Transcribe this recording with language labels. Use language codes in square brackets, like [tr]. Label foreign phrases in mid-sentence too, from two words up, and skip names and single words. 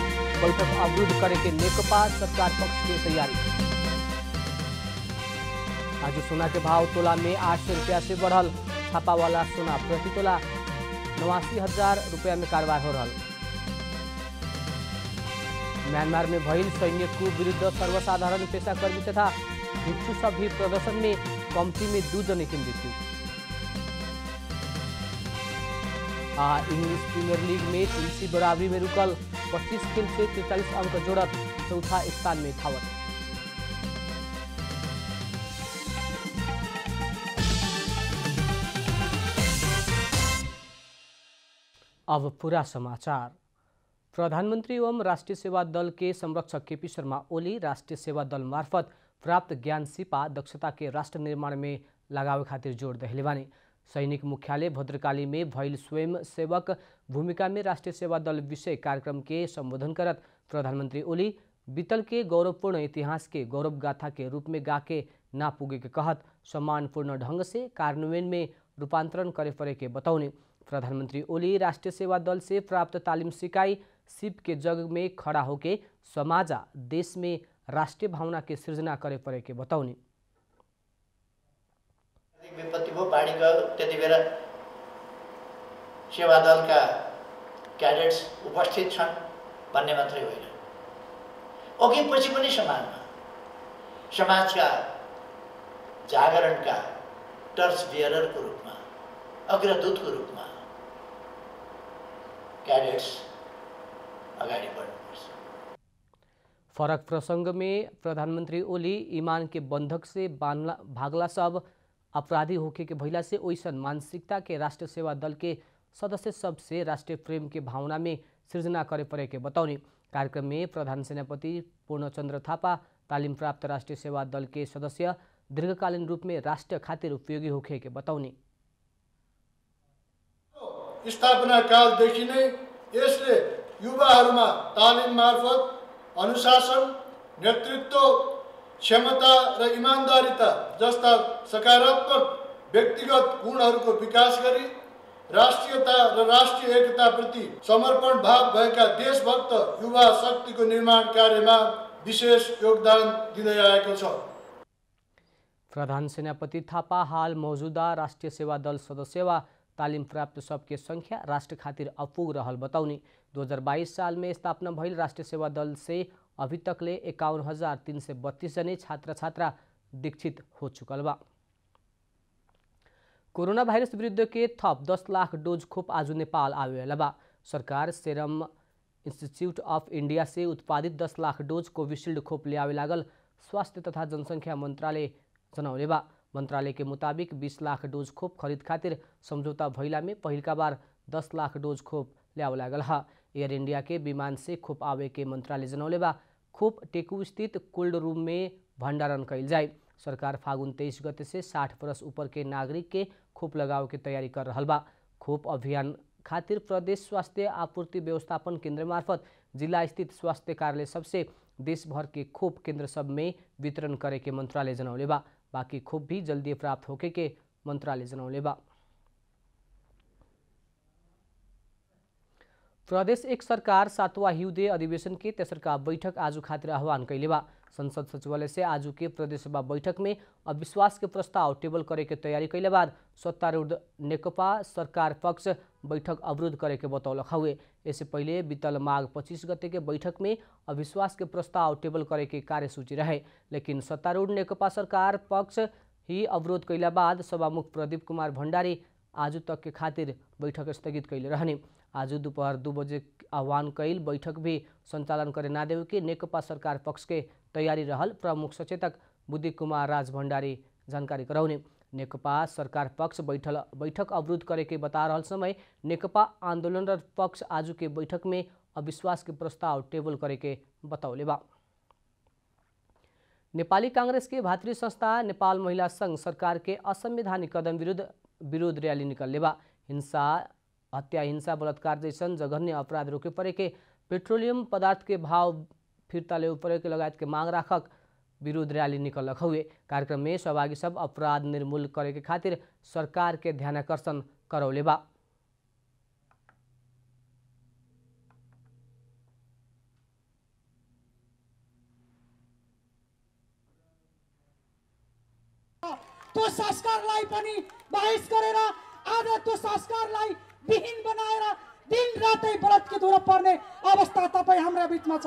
[bho] बैठक अवरुद्ध करे के नेकपा सरकार पक्ष की तैयारी। आज सोना के भाव तोला में 800 रुपया से बढ़ल। छापा वाला सोना प्रति तोला 89,000 रुपया में कारोबार हो रहा। म्यांमार में भइल सैन्य कूप विरुद्ध सर्वसाधारण पेशाकर्मी तथा भिक्षु सब भी प्रदर्शन में कम्ती में 2 जने की मृत्यु। इंग्लिश प्रीमियर लीग में चेल्सी बराबरी में रुकल। 25 खेल से 43 अंक जोड़त चौथा स्थान में थावत। अब पूरा समाचार। प्रधानमंत्री एवं राष्ट्रीय सेवा दल के संरक्षक केपी शर्मा ओली राष्ट्रीय सेवा दल मार्फत प्राप्त ज्ञान सिपा दक्षता के राष्ट्र निर्माण में लगावे खातिर जोड़ दहले बानी। सैनिक मुख्यालय भद्रकाली में भइल स्वयं सेवक भूमिका में राष्ट्रीय सेवा दल विषय कार्यक्रम के संबोधन करत प्रधानमंत्री ओली बीतल के गौरवपूर्ण इतिहास के गौरव गाथा के रूप में गाके ना पुगे के कहत सम्मानपूर्ण ढंग से कार्यान्वयन में रूपांतरण करे पड़े के बतौने। प्रधानमंत्री ओली राष्ट्रीय सेवा दल से प्राप्त तालीम सिकाई सिप के जग में खड़ा होके समाजा देश में राष्ट्रीय भावना के सृजना करे पड़े के बतौने। [ne] विपत्ति भो बाढी गयो त्यति बेला सेवा दलका क्याडेट्स उपस्थित छन् भन्ने मात्रै होइन, अघि पछि पनि समाजका जागरणका [en] torch bearerको [ne] रूपमा अग्रदूतको रूपमा क्याडेट्स अगाडि बढ्नुपर्छ। [bho] फरक प्रसंग में प्रधानमंत्री ओली ईमान के बंधक से भागला सब अपराधी होके के भइला से ओइसन मानसिकता के राष्ट्रीय सेवा दल के सदस्य सबसे राष्ट्रीय प्रेम के भावना में सृजना करे पड़े के बतौने। कार्यक्रम में प्रधान सेनापति पूर्णचंद्र थापा तालीम प्राप्त राष्ट्रीय सेवा दल के सदस्य दीर्घकालीन रूप में राष्ट्र खातिर उपयोगी होके के बतौने। [ne] स्थापना कालदेखि नै यसले युवाहरूमा तालिम मार्फत अनुशासन, नेतृत्व क्षमता र इमानदारिता जस्ता सकारात्मक व्यक्तिगत गुणहरूको विकास गरी राष्ट्रियता र राष्ट्रिय एकताप्रति समर्पण भाव भएका देशभक्त युवा शक्तिको निर्माण कार्यमा विशेष योगदान दिँदै आएको छ। [bho] प्रधान सेनापति थापा हाल मौजूदा राष्ट्रीय सेवा दल सदस्य व तालीम प्राप्त सबके संख्या राष्ट्र खातिर अपुग रहल बतौनी। 2022 साल में स्थापना भइल राष्ट्रीय सेवा दल से अभी तकले 51,332 जने छात्र छात्रा दीक्षित हो चुकल बा। कोरोना वायरस विरुद्ध के थप 10 लाख डोज खोप आज नेपाल आवेला बा। सरकार सेरम इंस्टीट्यूट ऑफ इंडिया से उत्पादित 10 लाख डोज कोविशील्ड खोप लियावे लागल स्वास्थ्य तथा जनसंख्या मंत्रालय जनौले बा। मंत्रालय के मुताबिक 20 लाख डोज खोप खरीद खातिर समझौता भइला में पहिलका बार 10 लाख डोज खोप ल्यावे लागल हा। एयर इंडिया के विमान से खोप आवे के मंत्रालय जनौले बा। खोप टेकू स्थित कोल्ड रूम में भंडारण कइल जाए। सरकार फागुन 23 गते से 60 वर्ष ऊपर के नागरिक के खोप लगावे के तैयारी कर रहल बा। खोप अभियान खातिर प्रदेश स्वास्थ्य आपूर्ति व्यवस्थापन केंद्र मार्फत जिला स्थित स्वास्थ्य कार्यालय सबसे देश भर के खोप केंद्र सब में वितरण करे के मंत्रालय जनौले बा। बाकी खोप भी जल्दी प्राप्त होके के मंत्रालय जनौले बा। प्रदेश एक सरकार 7वां हिउँदे अधिवेशन के तेसर का बैठक आज खातिर आह्वान कैले बा। संसद सचिवालय से आज के प्रदेश सभा बैठक में अविश्वास के प्रस्ताव टेबल करे के तैयारी कैले बाद सत्तारूढ़ नेकपा सरकार पक्ष बैठक अवरुद्ध करे के बतौलक हुए। इससे पहले बीतल माघ 25 गते के बैठक में अविश्वास के प्रस्ताव टेबल करे के कार्यसूची रहे, लेकिन सत्तारूढ़ नेकपा सरकार पक्ष ही अवरोध कैला बाद सभामुख प्रदीप कुमार भण्डारी आज तक के खातिर बैठक स्थगित कैले रहने। आज दोपहर 2 बजे आह्वान कैल बैठक भी संचालन करे ना देवे के नेकपा सरकार पक्ष के तैयारी रहल प्रमुख सचेतक बुद्धि कुमार राज भण्डारी जानकारी कराउने। नेकपा सरकार पक्ष बैठक अवरुद्ध करे के बता रहल समय नेकपा आंदोलनरत पक्ष आज के बैठक में अविश्वास के प्रस्ताव टेबल करे के बतौले बा। नेपाली कांग्रेस के भातृ संस्था नेपाल महिला संघ सरकार के असंवैधानिक कदम विरोध रैली निकलने बा। हिंसा, हत्या, हिंसा, बलात्कार जैसन जघन्य अपराध रोके पड़े के, पेट्रोलियम पदार्थ के भाव फिर्ता ले पड़े के लगायत के मांग राखक विरोध रैली निकलक हुए। कार्यक्रम में सहभागी सब अपराध निर्मूल करे के खातिर सरकार के ध्यानाकर्षण करौले बा। [ne] त्यो संस्कारलाई पनि बहिष गरेर आज त्यो संस्कारलाई विहीन बनाएर दिन रातै बलात्कृत हुन पर्ने अवस्था तपाईँ हाम्रा बिचमा छ।